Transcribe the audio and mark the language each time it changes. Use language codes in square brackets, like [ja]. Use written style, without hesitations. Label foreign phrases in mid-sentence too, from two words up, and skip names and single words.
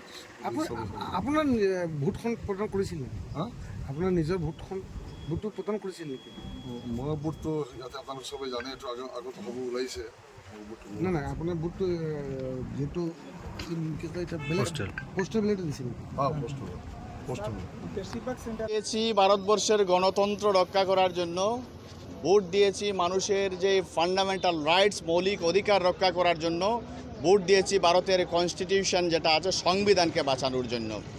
[as] আপোনাৰ ভোটখন প্ৰদান কৰিছিল নেকি? আপোনাৰ নিজৰ ভোটটো প্ৰদান কৰিছিল নেকি? মই ভোটটো ইয়াতে আপোনালোক চবেই জানে, এইটো আগত খবৰ ওলাইছে। নাই আপোনাৰ ভোটটো যিহেতু [en] postal ballot [as] দিছিল। [bn] দিয়েছি ভারতবর্ষের গণতন্ত্র রক্ষা করার জন্য, ভোট দিয়েছি মানুষের যে [en] fundamental rights [bn] মৌলিক অধিকার রক্ষা করার জন্য, ভোট দিয়েছি ভারতের কনস্টিটিউশন যেটা আছে সংবিধানকে বাঁচানোর জন্য।